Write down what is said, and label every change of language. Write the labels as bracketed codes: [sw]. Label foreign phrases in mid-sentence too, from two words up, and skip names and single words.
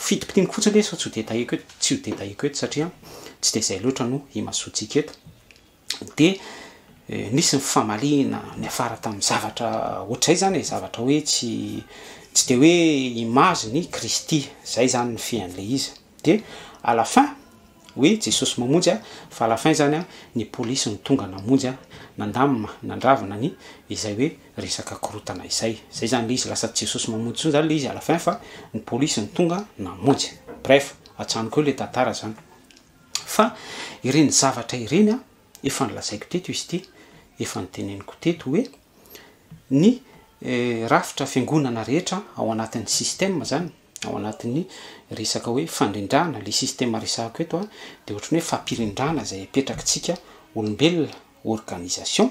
[mg] Fitipitinika fotsiny le tsy ho detahiko eto satria tsy dia izay loatra no himasoantsika eto. Dia nisy ny famalina ny afara tamin'ny zavatra ohatr'izay zany zavatra hoe tsy dia hoe image ny Kristy, zay zany ny fean'le izy. Dia [fr] à la fin [mg] hoe Jesosy mamonjy fa [fr] à la fin [mg] zany ny polisy ny tonga namonjy nandamina nandravina ny izay hoe resaka korotana izay zany le izy, lasa Jesosy mamonjy tsony zany le izy [fr] à la fin [mg] fa ny polisy ny tonga namonjy. Bref, atsanoko eo le tantara zany. Fa ireny zavatra ireny efa nilazaiko teto izy ity, efa niteneniko teto hoe ny rafitra fiangonana rehetra ao anatin'ny système zany, ao anatin'ny resaka hoe fandrindrana, le système resahako eto dia ohatran'ny hoe fampirindrana izay apetrakitsika olombelona, organisation.